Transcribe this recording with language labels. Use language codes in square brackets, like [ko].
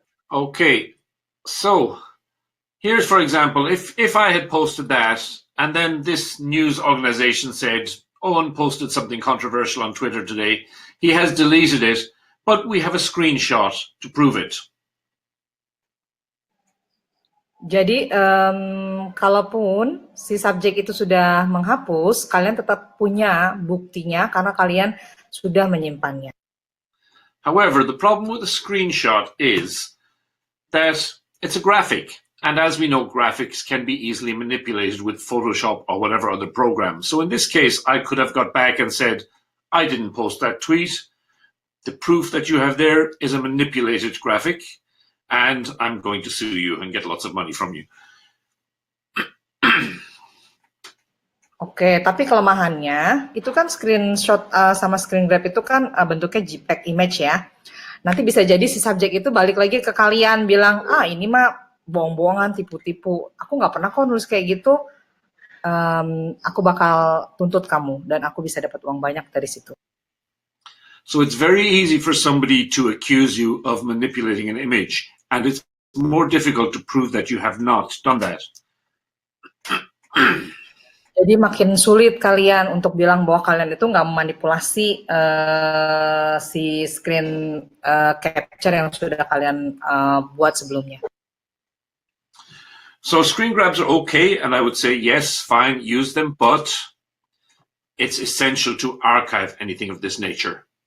[en] Okay. So here's, for example, if I had posted that and then this news organization said, Owen posted something controversial on Twitter today. He has deleted it, but we have a screenshot to prove it. [id] Jadi, kalaupun si subjek itu sudah menghapus, kalian tetap punya buktinya karena kalian sudah menyimpannya. [en] However, the problem with a screenshot is that it's a graphic. And as we know, graphics can be easily manipulated with Photoshop or whatever other program. So in this case, I could have got back and said, I didn't post that tweet. The proof that you have there is a manipulated graphic. And I'm going to sue you and get lots of money from you. [id] Oke, tapi kelemahannya itu kan screenshot sama screen grab itu kan bentuknya JPEG image ya. Nanti bisa jadi si subjek itu balik lagi ke kalian bilang, ini mah bohong-bohongan, tipu-tipu. Aku nggak pernah kok nulis kayak gitu. Aku bakal tuntut kamu dan aku bisa dapat uang banyak dari situ. [en] So it's very easy for somebody to accuse you of manipulating an image, and it's more difficult to prove that you have not done that. [id] Jadi makin sulit kalian untuk bilang bahwa kalian itu nggak memanipulasi si screen capture yang sudah kalian buat sebelumnya. [en] So screen grabs are okay, and I would say yes, fine, use them, but it's essential to archive anything of this nature.